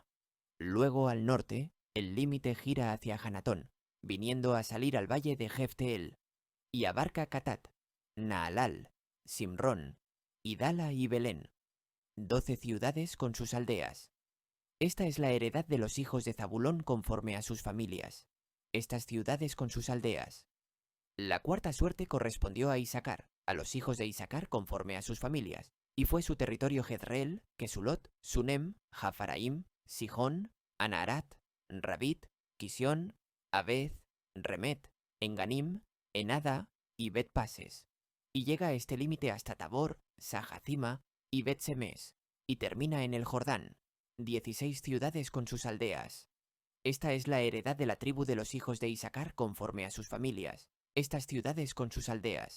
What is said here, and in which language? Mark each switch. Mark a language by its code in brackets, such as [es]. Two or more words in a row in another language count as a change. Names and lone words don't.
[es] Luego al norte, el límite gira hacia Hanatón, viniendo a salir al valle de Jefteel, y abarca Catat, Naalal, Simrón, Idala y Belén, 12 ciudades con sus aldeas. Esta es la heredad de los hijos de Zabulón conforme a sus familias, estas ciudades con sus aldeas. La cuarta suerte correspondió a Isacar, a los hijos de Isacar conforme a sus familias, y fue su territorio Jezreel, Kesulot, Sunem, Jafaraim, Sijón, Anaharat, Rabit, Kisión, Abed, Remet, Enganim, Enada y Bet-Pases, y llega a este límite hasta Tabor, Sajacima y Bet-Semes, y termina en el Jordán, 16 ciudades con sus aldeas. Esta es la heredad de la tribu de los hijos de Isacar conforme a sus familias, estas ciudades con sus aldeas.